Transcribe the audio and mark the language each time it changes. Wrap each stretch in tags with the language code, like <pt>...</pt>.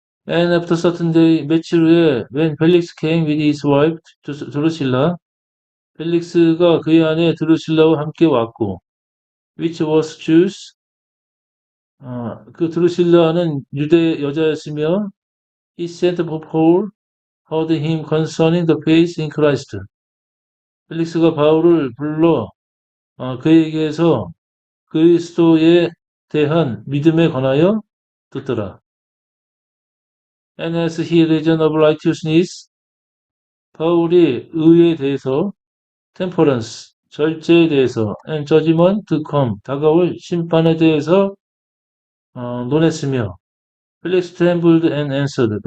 <en>And after certain day,</en> <ko>며칠 후에</ko> <en>when Felix came with his wife 드루실라,</en> <ko>펠릭스가 그의 아내 드루실라와 함께 왔고</ko> <en>which was Jews,</en> <ko>그 드루실라는 유대 여자였으며</ko> <en>he sent for Paul, heard him concerning the faith in Christ.</en> <ko>펠릭스가 바울을 불러 그에게서 그리스도에 대한 믿음에 관하여 듣더라.</ko> <en>And as he reasoned of righteousness,</en> <ko>바울이 의에 대해서</ko> <en>temperance,</en> <ko>절제에 대해서</ko> <en>and judgment to come,</en> <ko>다가올 심판에 대해서 논했으며</ko> <en>Felix trembled and answered.</en>